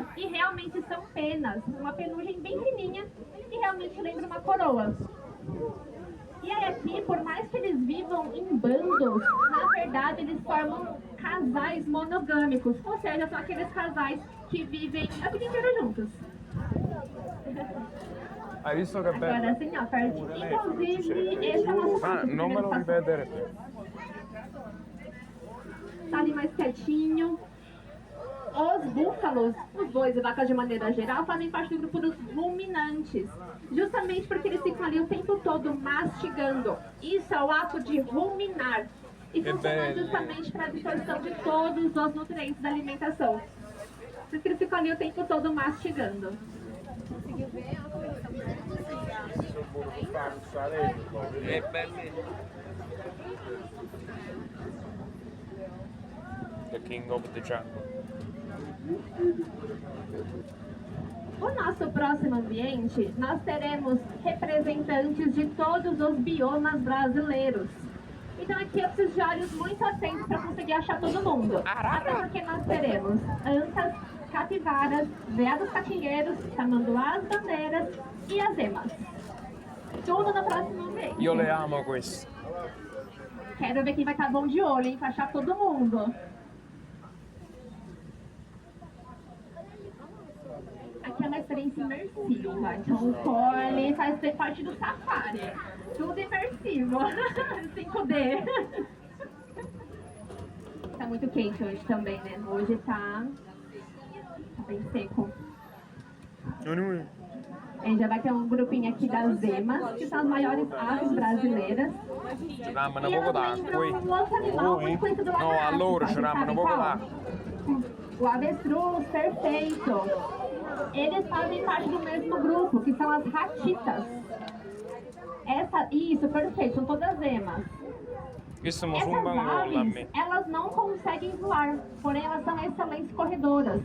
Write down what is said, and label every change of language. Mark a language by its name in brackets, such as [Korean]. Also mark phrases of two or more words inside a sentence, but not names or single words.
[Portuguese] E realmente são penas, uma penugem bem fininha e realmente lembra uma coroa. E aí aqui, por mais que eles vivam em bandos, na verdade eles formam casais monogâmicos. Ou seja, são aqueles casais que vivem a vida inteira juntos. [Italian] Hai visto che bello? [Portuguese] Agora sim, ó, pertinho. Inclusive, esse é o nosso [Italian] Non me lo rivedere più. [Portuguese] Tá ali mais quietinho. Os búfalos, os bois e vacas de maneira geral, fazem parte do grupo dos ruminantes. Justamente porque eles ficam ali o tempo todo mastigando. Isso é o ato de ruminar. E funciona justamente para a absorção de todos os nutrientes da alimentação. Por isso que eles ficam ali o tempo todo mastigando. Conseguiu ver? É bello. [English] The King of the Jungle. [Portuguese] O nosso próximo ambiente, nós teremos representantes de todos os biomas brasileiros. Então aqui eu preciso de olhos muito atentos para conseguir achar todo mundo. Até porque nós teremos antas, capivaras, veados catingueiros, tamanduás, bandeiras e as emas. Tudo no próximo ambiente. [Italian] Io le amo questi. [Portuguese] Quero ver quem vai estar bom de olho, hein, para achar todo mundo. Aqui é uma experiência imersiva, então o Corley faz parte do safari. Tudo imersivo, 5D. Tá muito quente hoje também, né? Hoje tá bem seco. A gente já vai ter um grupinho aqui das emas, que são as maiores aves brasileiras. [Italian] Ci dammo [Portuguese] E [Italian] un po' [Portuguese] elas [Italian] d'acqua. [Portuguese] lembram um outro animal muito conhecido lá [Italian] No, [Portuguese] na [Italian] allora ci [Portuguese] África, [Italian] dammo un [Portuguese] sabe [Italian] po' [Portuguese] qual? [Italian] d'acqua. [Portuguese] O avestruz, perfeito. Eles fazem parte do mesmo grupo, que são as ratitas. Isso, perfeito, são todas emas. [Italian] Questo mo [Portuguese] Essas sumbang aves, [Italian] lammi. [Portuguese] elas não conseguem voar, porém elas são excelentes corredoras.